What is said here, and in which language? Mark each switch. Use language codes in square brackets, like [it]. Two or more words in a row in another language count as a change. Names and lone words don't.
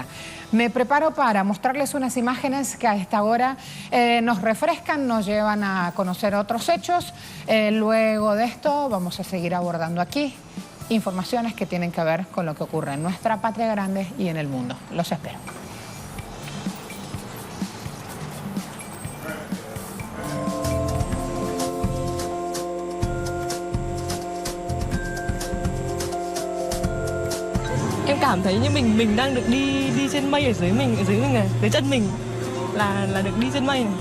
[es] Me preparo para mostrarles unas imágenes que a esta hora nos refrescan, nos llevan a conocer otros hechos. Luego de esto vamos a seguir abordando aquí informaciones que tienen que ver con lo que ocurre en nuestra patria grande y en el mundo. Los espero. [vi] Em cảm thấy như mình đang được đi trên mây ở dưới mình này, dưới chân mình là được đi trên mây này.